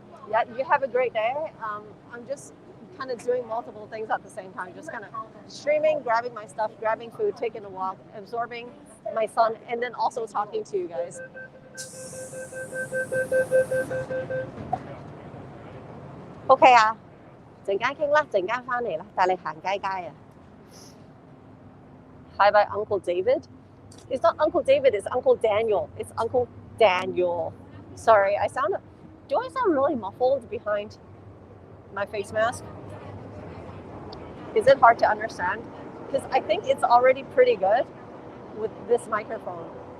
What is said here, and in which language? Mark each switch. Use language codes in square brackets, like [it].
[en] Yeah, you have a great day. I'm just kind of doing multiple things at the same time, just kind of streaming, grabbing my stuff, grabbing food, taking a walk, absorbing my son, and then also talking to you guys. [yue] OK 啊，陣間傾啦，陣間翻嚟啦，帶你行街街啊。 [en] Hi, by Uncle David. It's not Uncle David, it's Uncle Daniel. It's Uncle Daniel. Sorry, do I sound really muffled behind my face mask? Is it hard to understand? Because I think it's already pretty good with this microphone.